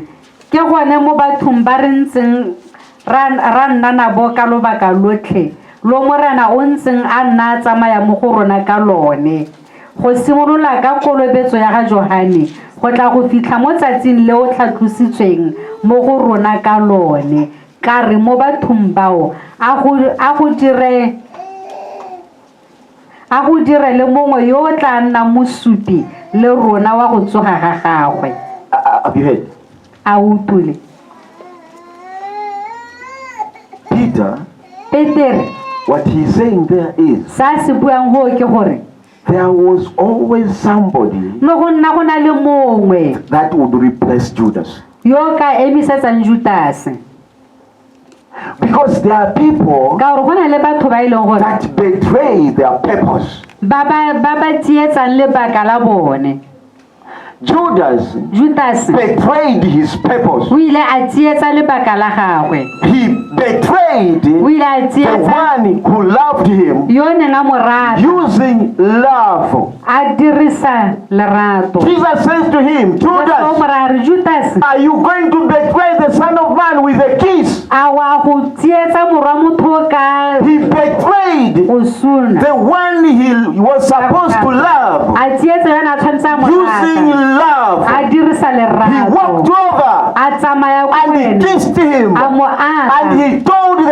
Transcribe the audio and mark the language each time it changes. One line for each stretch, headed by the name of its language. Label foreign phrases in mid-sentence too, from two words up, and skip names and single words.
Tswana: Ke gone mo bathong ba re ntseng ra nna nabo ka lobaka lotlhe lo morena o ntseng a nna a tsamaya mo go rona ka lone, go simolola ka kolobetso ya ga Johane go tla go fitlha mo tsatsing le o tlhatlositsweng mo go rona ka lone, ka re mo bathong bao a go dire le mongwe yo o tla nna mosupi le rona wa go tsoga ga gagwe.
English: Have you heard?
Tswana: A utlwile
English: Peter,
Tswana: Peter
English: what he's saying there is,
Tswana: sa se buang ho ke gore
English: there was always somebody
Tswana: no go nna go na le mongwe
English: that would replace Judas.
Tswana: yo ka emisetsang Judas,
English: Because there are people
Tswana: ka gore go na le batho ba ileng gore
English: that betray their purpose.
Tswana: ba tsietsang lebaka la bone.
English: Judas
Tswana: Judas
English: betrayed his purpose.
Tswana: o ile a tsietsa lebaka la gagwe,
English: He betrayed
Tswana: o ile a
English: the
Tswana: tsietsa
English: one who loved him
Tswana: yo neng a mo rata,
English: using love.
Tswana: a dirisa lerato.
English: Jesus says to him,
Tswana: Jesu o mo Judas, raya re,
English: Judas, are you going to betray the Son of Man with a kiss?
Tswana: a wa go tsietsa morwa motho ka
English: He betrayed
Tswana: go suna,
English: the one he was supposed to love
Tswana: a tsietsa yona a tshwanetse a mo
English: using
Tswana: rata,
English: love.
Tswana: a dirisa
English: He walked
Tswana: lerato,
English: over
Tswana: a tsamaya ko
English: and he
Tswana: wena,
English: kissed him
Tswana: a mo
English: and
Tswana: aga,
English: he told them,